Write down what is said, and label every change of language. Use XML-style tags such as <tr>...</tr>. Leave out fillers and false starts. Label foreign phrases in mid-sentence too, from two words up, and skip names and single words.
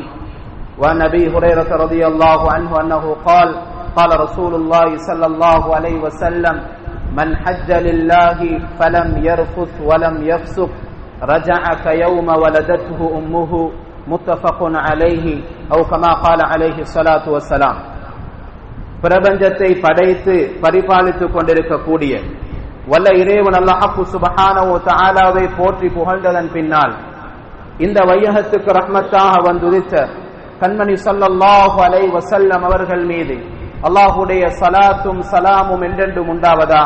<ar>وعن أبي هريرة رضي الله عنه أنه قال قال رسول الله صلى الله عليه وسلم من حج لله فلم يرفث ولم يفسق رجع كيوم ولدته أمه متفق عليه أو كما قال عليه الصلاة والسلام.</ar> <ta>பிரபஞ்சத்தை படைத்து பரிபாலித்துக் கொண்டிருக்கக்கூடிய வல்ல இறைவன் அல்லாஹ்</ta> <ar>سبحانه وتعالى</ar> <ta>போற்றி புகழ்ந்ததன் பின்னால் இந்த வையகத்துக்கு ரஹ்மத்தாக வந்துதித்த கண்மணி</ta> <ar>صلى الله عليه وسلم</ar> <ta>அவர்கள் மீது அல்லாஹ்வுடைய ஸலாத்தும் ஸலாமும் என்றென்றும் உண்டாவதாக.</ta>